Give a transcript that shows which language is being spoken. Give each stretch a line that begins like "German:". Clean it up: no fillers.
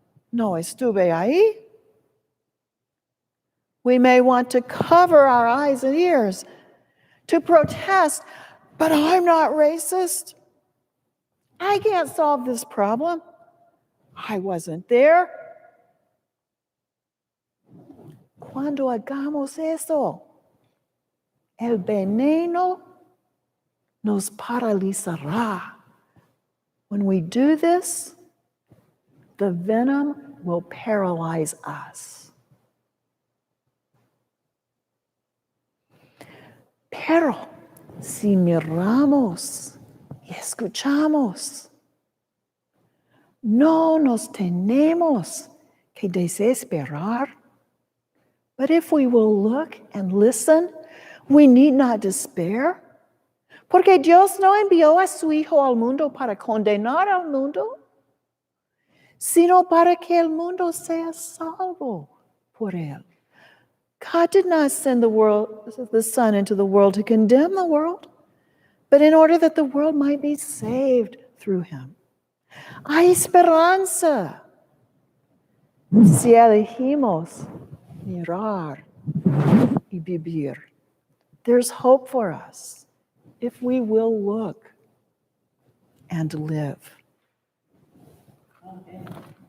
Spanish: No estuve ahí.
English: We may want to cover our eyes and ears to protest, but I'm not racist. I can't solve this problem. I wasn't there.
Spanish: Cuando hagamos eso, el veneno nos paralizará.
English: When we do this, the venom will paralyze us.
Spanish: Pero si miramos y escuchamos, no nos tenemos que desesperar.
English: But if we will look and listen, we need not despair.
Spanish: Porque Dios no envió a su Hijo al mundo para condenar al mundo, sino para que el mundo sea salvo por él.
English: God did not send the Son into the world to condemn the world, but in order that the world might be saved through him.
Spanish: Hay esperanza si elegimos mirar y vivir.
English: There's hope for us if we will look and live. Amen.